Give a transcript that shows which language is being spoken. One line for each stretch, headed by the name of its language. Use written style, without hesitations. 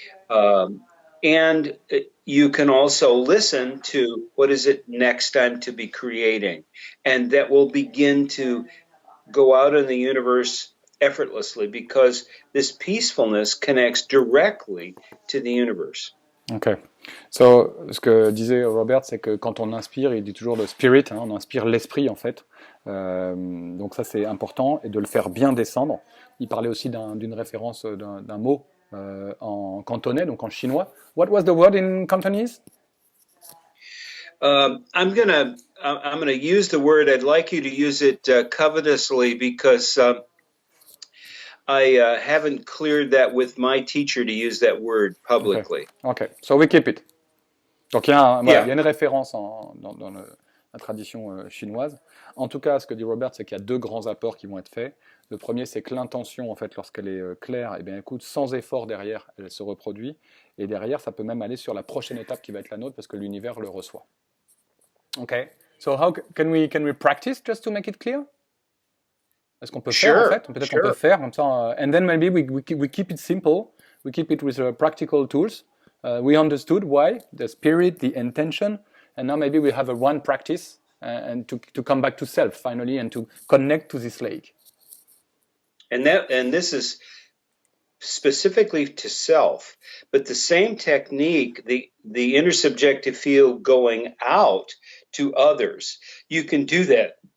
English: And you can also listen to what is it next time to be creating, and that will begin to go out in the universe effortlessly because this peacefulness connects directly to the universe. Ok.
French: So, ce que disait Robert, c'est que quand on inspire, il dit toujours le spirit, hein, on inspire l'esprit en fait. Donc ça c'est important et de le faire bien descendre. Il parlait aussi d'une référence d'un mot en cantonais, donc en chinois.
English: What was the word in Cantonese? I'm gonna use the word. I'd like you to use it covetously because I haven't cleared that with my teacher to use that word publicly. Okay. So we keep it.
French: Donc il y a une référence dans la tradition chinoise. En tout cas, ce que dit Robert, c'est qu'il y a deux grands apports qui vont être faits. Le premier, c'est que l'intention, en fait, lorsqu'elle est claire, eh bien, écoute, sans effort derrière, elle se reproduit. Et derrière, ça peut même aller sur la prochaine étape qui va être la nôtre parce que l'univers le reçoit.
English: Okay. So how can we practice just to make it clear?
French: Est-ce qu'on peut faire en fait? Peut-être qu'on peut faire comme ça.
English: And then maybe we keep it simple. We keep it with practical tools. We understood why the spirit, the intention, and now maybe we have a one practice and to come back to self finally and to connect to this lake. And this is specifically to self, but the same technique, the intersubjective field going out to others, you can do that.